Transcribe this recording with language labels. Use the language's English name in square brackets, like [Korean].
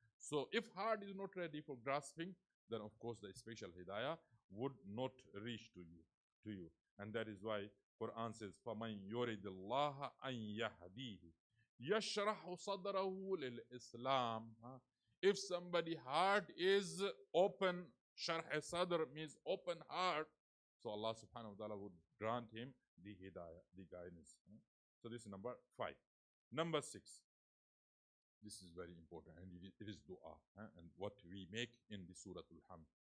[English] So if heart is not ready for grasping, then of course the special hidayah would not reach to you. And that is why Quran says, [Arabic] فَمَنْ يُرِدِ اللَّهَ أَنْ يَهْدِيهِ يَشْرَحُ صَدْرَهُ لِلْإِسْلَامِ. [English] If somebody's heart is open, sharh sadr means open heart, so Allah subhanahu wa ta'ala would grant him the hidayah, the guidance. So this is number 5. Number 6. This is very important, and it is dua. And what we make in the Surah Al-Hamd.